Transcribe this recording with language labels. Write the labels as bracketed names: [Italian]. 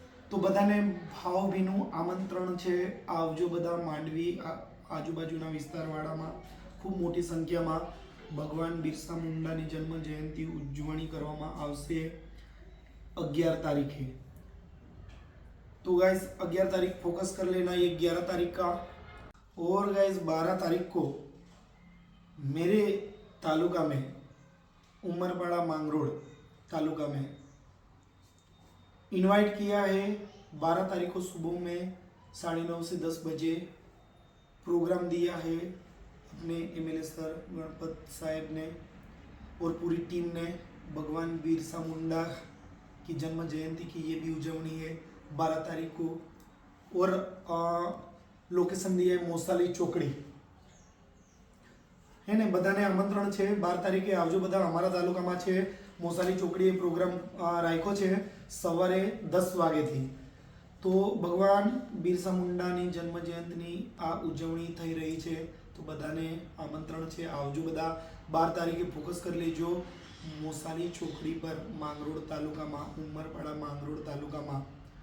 [Gujarati] તો બધાને ભાવભીનું આમંત્રણ છે, આવજો બધા માંડવી આજુબાજુના વિસ્તારવાળામાં ખૂબ મોટી સંખ્યામાં ભગવાન બિરસા મુંડાની જન્મ જયંતિ ઉજવણી કરવામાં આવશે 11 तारीखे। [Hindi] तो गाइस 11 तारीख फोकस कर लेना, ये 11 तारीख का। और गाइस 12 तारीख को मेरे तालुका में, उमरपाड़ा मांगरोळ तालुका में इनवाइट किया है। 12 तारीख को सुबह में 9:30 से 10 बजे प्रोग्राम दिया है अपने एमएलए सर गणपत साहेब ने और पूरी टीम ने। भगवान बिरसा मुंडा की जन्म जयंती की ये भी उजवनी है 12 तारीख को। और लोकेशन दिया है मोसाली चोकड़ी है ने। [Gujarati] बधाने आमंत्रण છે 12 तारीखे आवजो બધા। અમારા તાલુકામાં છે મોસાલી ચોકડીએ પ્રોગ્રામ રાખ્યો છે સવારે 10 વાગ્યાથી। તો ભગવાન બિરસા મુંડાની જન્મ જયંતીની આ ઉજવણી થઈ રહી છે। તો બધાને આમંત્રણ છે, આવજો બધા। 12 તારીખે ફોકસ કરી લેજો મોસાલી ચોકડી પર, માંગરોળ તાલુકામાં, ઉમરપાડા માંગરોળ તાલુકામાં।